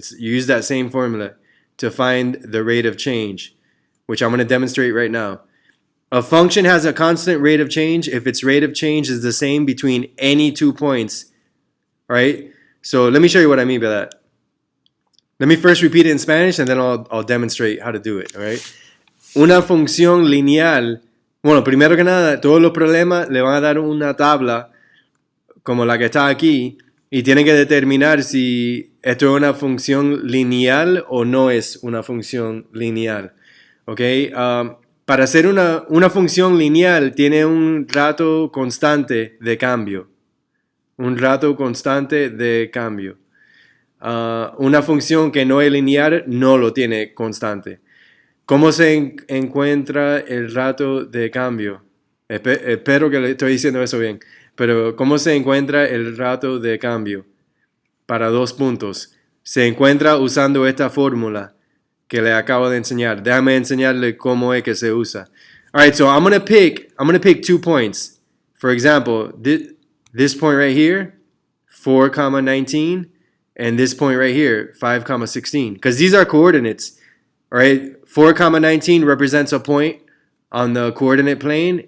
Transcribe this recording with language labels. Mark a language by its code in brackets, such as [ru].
[en] You use that same formula to find the rate of change, which I'm going to demonstrate right now. A function has a constant rate of change if its rate of change is the same between any 2 points. All right, so let me show you what I mean by that. Let me first repeat it in Spanish and then I'll demonstrate how to do it. All right. [es] Una función lineal. Bueno, primero que nada, todos los problemas le van a dar una tabla como la que está aquí y tienen que determinar si esto es una función lineal o no es una función lineal. Okay. Para ser una función lineal tiene un rato constante de cambio. Un rato constante de cambio. Una función que no es lineal no lo tiene constante. ¿Cómo se encuentra el rato de cambio? Espero que le estoy diciendo eso bien. Pero ¿cómo se encuentra el rato de cambio? Para 2 puntos. Se encuentra usando esta fórmula que le acabo de enseñar. Déjame enseñarle cómo es que se usa. [en] All right, so I'm going to pick 2 points. For example, this point right here, 4, 19. And this point right here, 5, 16. Because these are coordinates. All right, 4, 19 represents a point on the coordinate plane.